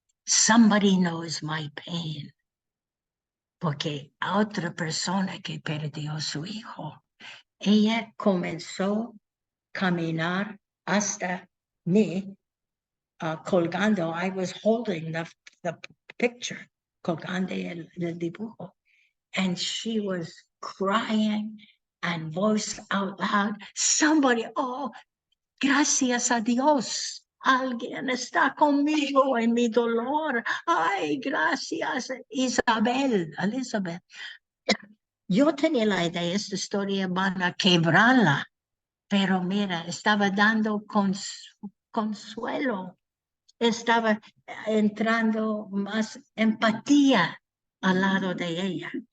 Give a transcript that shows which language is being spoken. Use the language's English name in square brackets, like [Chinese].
[English] Somebody knows my pain. [Spanish] Porque a otra persona que perdió su hijo, ella comenzó a caminar hasta mí, colgando. [English] I was holding the picture, [Spanish] colgando el dibujo. [English] And she was crying and voice out loud, somebody, oh, [Spanish] gracias a Dios. Alguien está conmigo en mi dolor. Ay, gracias, Elizabeth. Yo tenía la idea, esta historia van a quebrarla, pero mira, estaba dando consuelo, estaba entrando más empatía al lado de ella.